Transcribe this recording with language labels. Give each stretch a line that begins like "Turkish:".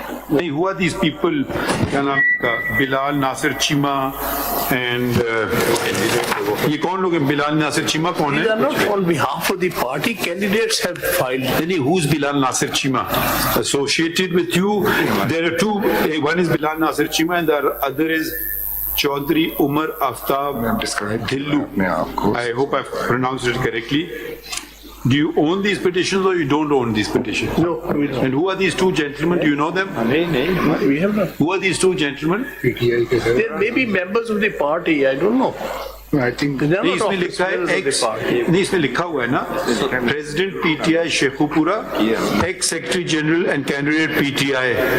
Urdu: نہیں ہوا
English: these people,
Urdu: کیا نام کا, بلال ناصر چیمہ اینڈ یہ کون لوگ ہیں؟ بلال ناصر چیمہ کون ہے؟
English: These are not on behalf of the party. Candidates have filed. Who's Bilal Nasir Chima? Associated with you, there are two. One is Bilal Nasir Chima and the other is Chaudhry Umar Aftab Dhillu. I hope I've pronounced it correctly. Do you own these petitions or you don't own these petitions? No, we don't. And who are these two gentlemen? Do you know them? We have not. Who are these two gentlemen?
Urdu: PTI کے سر.
English: There may be members of the party. I don't know. I think They are
Urdu: نہیں اس
English: not
Urdu: میں لکھا ہے
English: officers of the party.
Urdu: نہیں اس میں لکھا ہوا ہے نا, president P T I Shekau پورا, x secretary general and candidate P T I.